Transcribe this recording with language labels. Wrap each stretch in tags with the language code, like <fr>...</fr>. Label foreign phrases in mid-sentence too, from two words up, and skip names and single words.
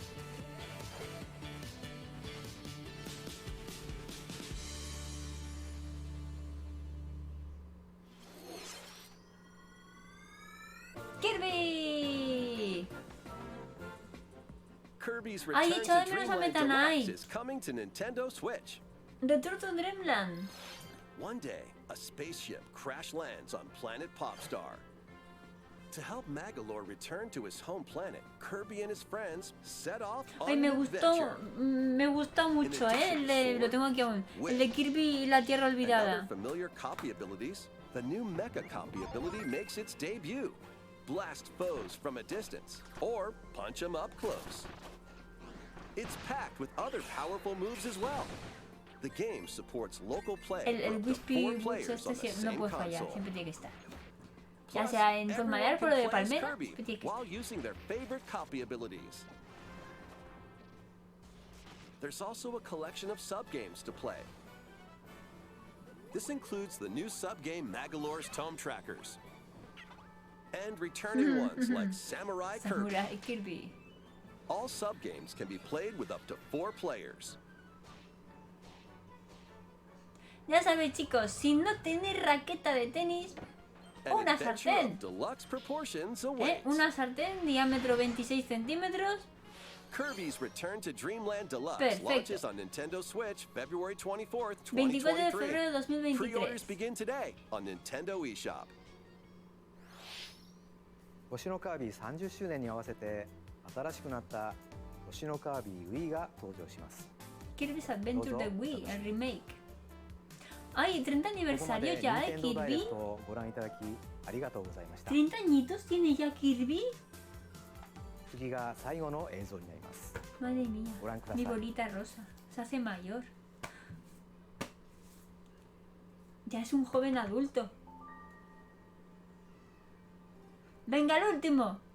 <en>Kirby. Kirby's</en> <es>Ay,</es> <en>Return</en> <es>echo de</es> <en>to</en> <es>menos a</es> <en>Dreamland</en> <es>Meta</es> <en>Deluxe</en> <es>Knight.</es> <en>is coming to Nintendo Switch. Return to Dreamland. One day, a spaceship crash lands on planet Popstar. To help Magalore return to his home planet, Kirby and his friends set off on</en> <es>Ay,</es> <en>an</en> <es>me gusta</es> <en>adventure.</en> <es>mucho, lo tengo aquí aún. El de Kirby y la Tierra</es> <en>And</en> <es>Olvidada.</es> <en>other familiar copy abilities, the new Mecha copy ability makes its debut. Blast foes from a distance, or punch them up close. It's packed with other powerful moves as well. The game supports local play</en> <es>El</es> <en>for up to 4</en> <es>Wispy Boots</es> <en>players on the</en> <es>este no</es> <en>same</en> <es>puede fallar,</es> <en>console.</en> <es>siempre tiene que estar. Ya</es> <en>Plus,</en> <es>sea en forma de</es> <en>everyone</en> <es>árbol o de</es> <en>can play as</en> <es>palmera,</es> <en>Kirby</en> <es>siempre tiene que</es> <en>while using their favorite copy abilities. There's also a collection of sub-games to play. This includes the new sub-game Magalore's Tome Trackers, and returning ones like Samurai Kirby. Samurai Kirby. All sub-games can be played with up to 4 players.</en> <es>Ya sabéis, chicos, si no tenéis raqueta de tenis,</es> <en>An</en> <es>una</es> <en>adventure</en> <es>sartén.</es> <en>of deluxe proportions awaits.</en> <es>Una sartén, diámetro 26 centímetros.</es> <en>Kirby's Return to Dreamland Deluxe</en> <es>Perfecto.</es> <en>launches on Nintendo Switch February 24th,</en> <es>24 de</es> <en>2023.</en> <es>febrero de 2023.</es> <en>Pre-orders begin today on Nintendo eShop.</en> <ja>星のカービィ30周年に合わせて新しくなった星のカービィ Wii が登場します。</ja> <es>Kirby's Adventure de Wii, el remake. Ay, 30</es> <ja>ここま</ja> <es>aniversario</es> <ja>で</ja> <es>ya de</es> <ja>任天堂ダイレ</ja> <es>Kirby.</es> <ja>クトをご覧いただきありがとうございました。</ja> <es>30 añitos tiene ya Kirby.</es> <ja>次が最後の映像になります。</ja> <es>Madre mía.</es> <ja>ご覧くださ</ja> <es>Mi</es> <ja>い。</ja> <es>bolita rosa. Se hace mayor. Ya es un joven adulto. Venga, el último.</es>